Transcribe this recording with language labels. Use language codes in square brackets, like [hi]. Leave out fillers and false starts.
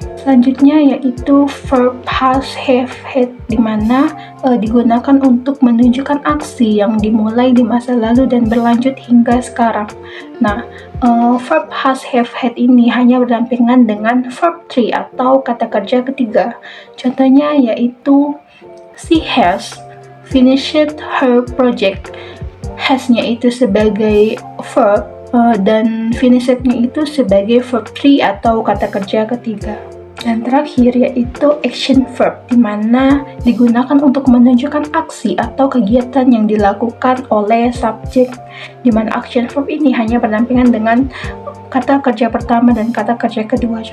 [id] Selanjutnya yaitu verb has, have, had, di mana digunakan untuk menunjukkan aksi yang dimulai di masa lalu dan berlanjut hingga sekarang. Nah, verb has, have, had ini hanya berdampingan dengan verb 3 atau kata kerja ketiga. Contohnya yaitu [en] she has finished her project. [id] Has-nya itu sebagai verb dan finished-nya itu sebagai verb 3 atau kata kerja ketiga. Dan terakhir yaitu action verb, di mana digunakan untuk menunjukkan aksi atau kegiatan yang dilakukan oleh subjek, di mana action verb ini hanya berdampingan dengan kata kerja pertama dan kata kerja kedua.